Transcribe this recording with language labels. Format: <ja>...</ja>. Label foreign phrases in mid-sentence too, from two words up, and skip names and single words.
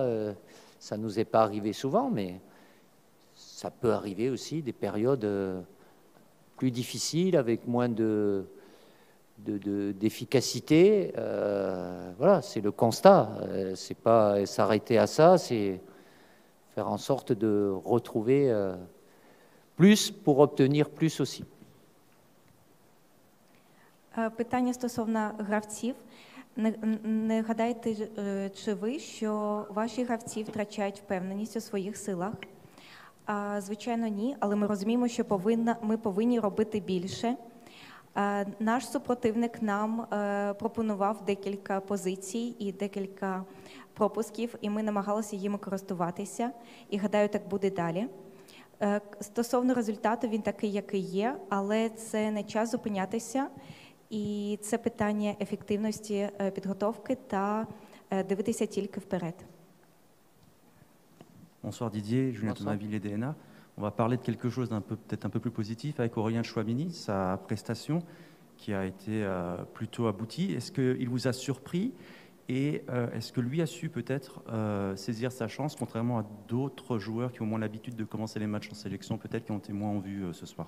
<fr>Ça ne nous est pas arrivé souvent, mais ça peut arriver aussi des périodes plus difficiles, avec moins d'efficacité. Voilà, c'est le constat. C'est pas s'arrêter à ça, c'est faire en sorte de retrouver plus pour obtenir plus aussi.</fr> <uk>Питання стосовно гравців. Не гадаєте чи ви, що ваші гравці втрачають впевненість у своїх силах? Звичайно, ні, але ми розуміємо, що ми повинні робити більше. Наш супротивник нам пропонував декілька позицій і декілька пропусків, і ми намагалися їм користуватися. І гадаю, так буде далі. Стосовно результату, він такий, який є, але це не час зупинятися. І це питання ефективності підготовки та дивитися тільки вперед.</uk> <fr>Bonsoir Didier, Julien Thomas-Ville et DNA. On va parler de quelque chose peut-être un peu plus positif avec Aurélien Tchouaméni, sa prestation qui a été plutôt aboutie. Est-ce qu'il vous a surpris et est-ce que lui a su peut-être saisir sa chance, contrairement à d'autres joueurs qui ont moins l'habitude de commencer les matchs en sélection, peut-être qui ont été moins en vue ce soir?</fr>